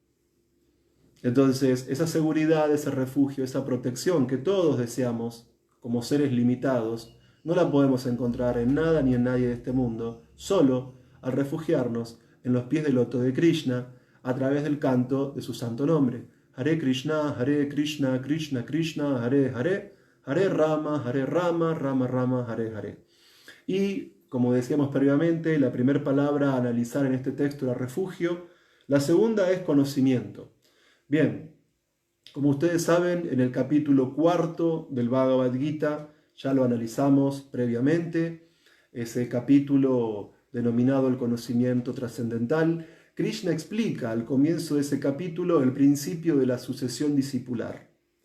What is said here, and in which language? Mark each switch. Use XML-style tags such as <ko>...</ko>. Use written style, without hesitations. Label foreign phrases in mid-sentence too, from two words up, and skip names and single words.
<es>Entonces, esa seguridad, ese refugio, esa protección que todos deseamos como seres limitados, no la podemos encontrar en nada ni en nadie de este mundo, solo al refugiarnos en los pies del loto de Krishna a través del canto de su santo nombre.</es> <sa>हरे कृष्ण कृष्ण कृष्ण हरे हरे हरे राम राम राम हरे हरे.</sa> <es>Y, como decíamos previamente, la primera palabra a analizar en este texto era refugio, la segunda es conocimiento. Bien, como ustedes saben, en el capítulo 4 del Bhagavad Gita, ya lo analizamos previamente, ese capítulo denominado el conocimiento trascendental, Krishna explica al comienzo de ese capítulo el principio de la sucesión discipular.</es>